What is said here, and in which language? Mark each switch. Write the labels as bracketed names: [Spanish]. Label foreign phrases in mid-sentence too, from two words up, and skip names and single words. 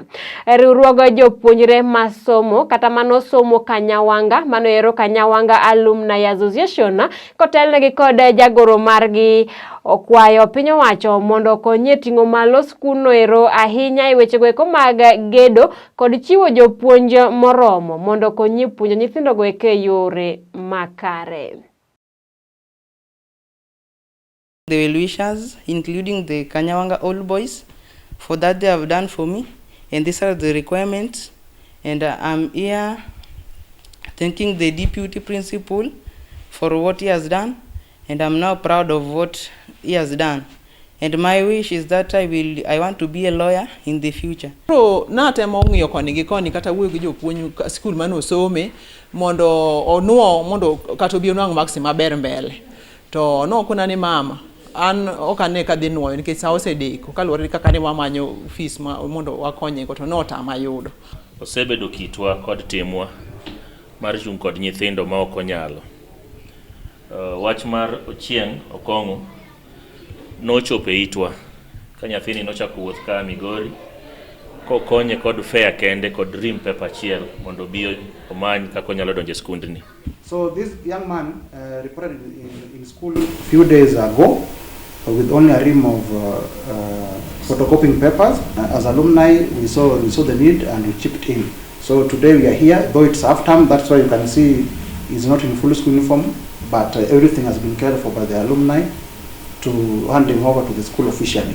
[Luo (Kenya and Tanzania)] Riwruoge jopuonjre masomo kata mano somo Kanyawanga mano ero Kanyawanga Alumni Association kotelnegi kod jagoro margi okwayo piny owacho mondo konye ting'o malo skul no ero ahinya e wechego eko mag gedo kod chiwo jopuonj moromo mondo konye puonjo nyithindo go eke yore makare. [English] The well-wishers, including the Kanyawanga old boys, for that they have done for me, and these are the requirements. And I'm here thanking the deputy principal for what he has done, and I'm now proud of what he has done. And my wish is that I want to be a lawyer in the future. [Luo (Kenya and Tanzania)] Pro na temo ng'iyo koni gi koni kata wuoyo gi jopuonj skul mano some mondo onuo mondo kata obi onwang' maksi maber mbele. To no kuna ni mama an okane ka dhi nuoyo nikech sa osedeko kaluwore kaka ne wamanyo fees mondo wakonye go to notama yudo. Osebedo kitwa kod timwa mar chung' kod nyithindo ma ok onyalo. Wach mar Ochieng Okong'o nochopo e itwa ka nyathini nochako wuoth ka Migori kokonye kod fare kende kod rim paper achiel mondo bi omany kaka onyalo donjo e skundni. [English] So this young man reported in school a few days ago with only a rim of photocopying papers. As alumni, we saw the need and we chipped in. So today we are here, though it's half term, that's why you can see he's not in full school uniform, but everything has been cared for by the alumni to hand him over to the school officially.